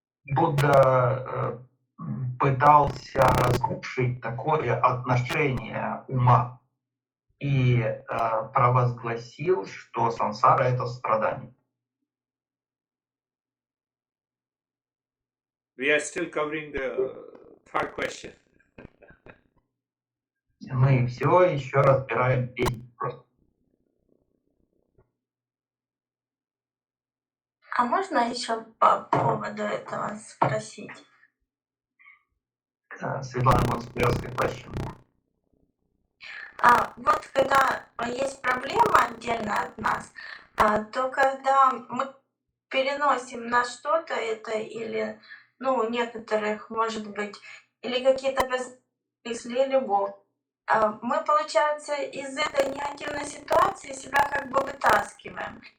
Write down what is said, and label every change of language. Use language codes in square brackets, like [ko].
[ru] Будда пытался разрушить такое отношение ума и провозгласил, что сансара — это страдание. [en] We are still covering the third question. [ru] Мы все еще разбираем третий вопрос. А можно еще по поводу этого спросить? [en] Светлана wants to ask a question. [ru] Вот когда есть проблема отдельно от нас, то когда мы переносим на что-то это или, у некоторых, может быть, или какие-то мысли, или любовь, мы, получается, из этой негативной ситуации себя как бы вытаскиваем.